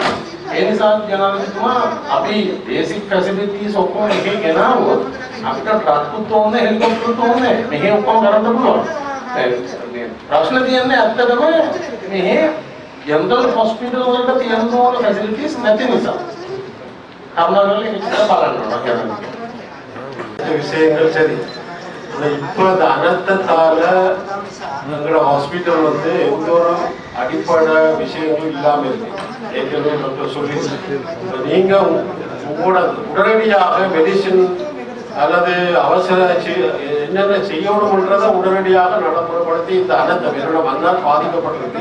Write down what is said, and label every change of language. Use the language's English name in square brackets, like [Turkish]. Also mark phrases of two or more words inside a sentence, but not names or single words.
[Sinhala] ඒ නිසා ජනාධිපතිතුමා අපි [English] basic facilities [Sinhala] ඔක්කොම එකේ ගෙනාවොත් අපිට ට්‍රක්කුත් ඕනේ, හෙලිකොප්ටරුත් ඕනේ. මෙහි ඔක්කොම කරන්න පුළුවන්. ප්‍රශ්න තියෙන්නේ ඇත්තටම මෙහි [English] general hospital [Sinhala] වලට තියෙන ඕන ෆැසිලිටිස් නැති නිසා. කරුණාකරලා මේක බලන්න ඕන කියලා. [Tamil] விஷயங்கள் சரி. இப்போ அந்த அனர்த்தத்தால எங்களோட ஹாஸ்பிட்டல் வந்து எந்த ஒரு அடிப்படை விஷயங்களும் இல்லாம இருக்கு. ஏற்கனவே டாக்டர் சொல்லி நீங்க உங்களோட உடனடியாக மெடிசின் அல்லது அவசர என்னென்ன செய்யணும்ன்றதை உடனடியாக நடைமுறைப்படுத்தி இந்த அனர்த்தம் என்னோட மன்னால் பாதிக்கப்பட்டிருக்கு.